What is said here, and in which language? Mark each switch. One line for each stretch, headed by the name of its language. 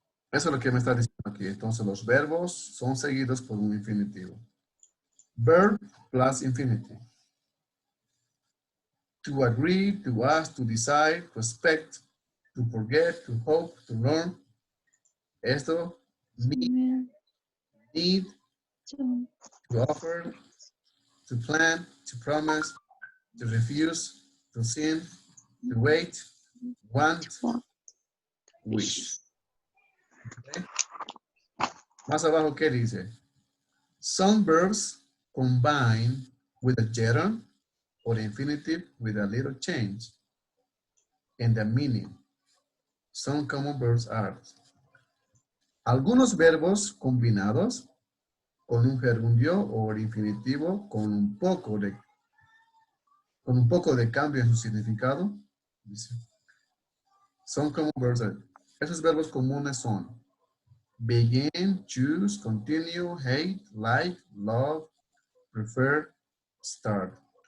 Spanish: Eso es lo que me está diciendo aquí. Entonces los verbos son seguidos por un infinitivo.
English: Verb plus infinitive. To agree, to ask, to decide, to expect, to forget, to hope, to learn. Esto, need, to offer, to plan, to promise, to refuse, to sin, to wait, want, wish. Okay.
Spanish: Más abajo, ¿qué dice?
English: Some verbs combine with a gerund or infinitive with a little change in the meaning. Some common verbs are
Spanish: algunos verbos combinados con un gerundio o infinitivo con un poco de cambio en su significado. Dice, son common verbs. Esos verbos comunes son
English: begin, choose, continue, hate, like, love, prefer, start.